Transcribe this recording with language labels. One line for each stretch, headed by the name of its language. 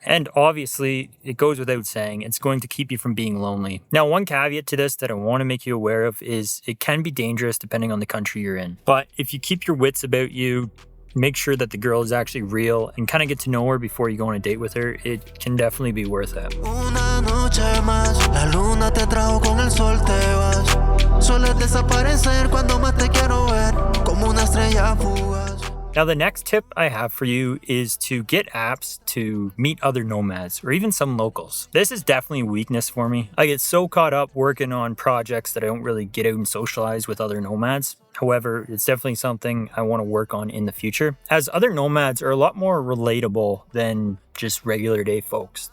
English: And obviously, it goes without saying, it's going to keep you from being lonely. Now, one caveat to this that I want to make you aware of is it can be dangerous depending on the country you're in. But if you keep your wits about you, make sure that the girl is actually real and kind of get to know her before you go on a date with her, it can definitely be worth it.
Spanish: Una noche más, la luna te trajo con el sol te vas. Sueles desaparecer cuando más te quiero ver, como una estrella fugaz.
English: Now, the next tip I have for you is to get apps to meet other nomads or even some locals. This is definitely a weakness for me. I get so caught up working on projects that I don't really get out and socialize with other nomads. However, it's definitely something I want to work on in the future, as other nomads are a lot more relatable than just regular day folks.